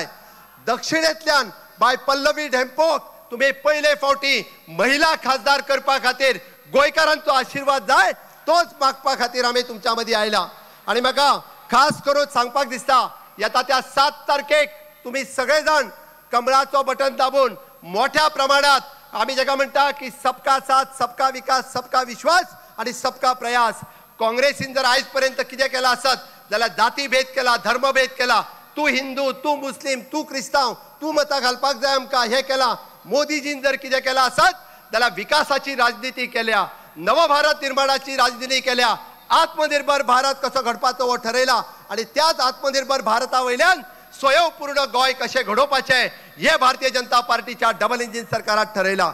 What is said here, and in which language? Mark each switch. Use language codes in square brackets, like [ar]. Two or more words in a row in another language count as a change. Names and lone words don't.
[kok] दक्षिणेंतल्यान बाय पल्लवी ढेंपोक तुम्ही पहिले फावटी महिला खासदार करपा खातीर गोंयकारांचो आशीर्वाद जाय, तोच मागपा खातीर आमी तुमच्या मदीं आयला. आनी म्हाका खास करून सांगपाक दिसता, येता त्या 7 तारखेक तुम्ही सगळे जाण कमळाचो बटन दाबून मोठ्या प्रमाणात आमी जाका म्हणटा की [hi] सबका साथ, सबका विकास, सबका विश्वास [kok] आणि [hi] सबका प्रयास. [kok] काँग्रेसीन जर आयज पर्यंत कितें केला आसत जाल्यार जाती भेद केला, धर्मभेद केला. तू हिंदू, तू मुस्लिम, तू क्रिस्तांव, तू मतां घालपाक जाय आमकां हे केला. मोदीजीन जर कितें केला आसत जाल्यार विकासाची राजनीती केल्या, नवभारत निर्माणाची राजनीती केल्या, आत्मनिर्भर भारत कसो घडपाचो हो ठरयला आणि त्याच आत्मनिर्भर भारता वयल्यान स्वयंपूर्ण गोंय कशें घडोवपाचें हे भारतीय जनता पार्टीच्या [en] double engine [kok] सरकारात ठरयला.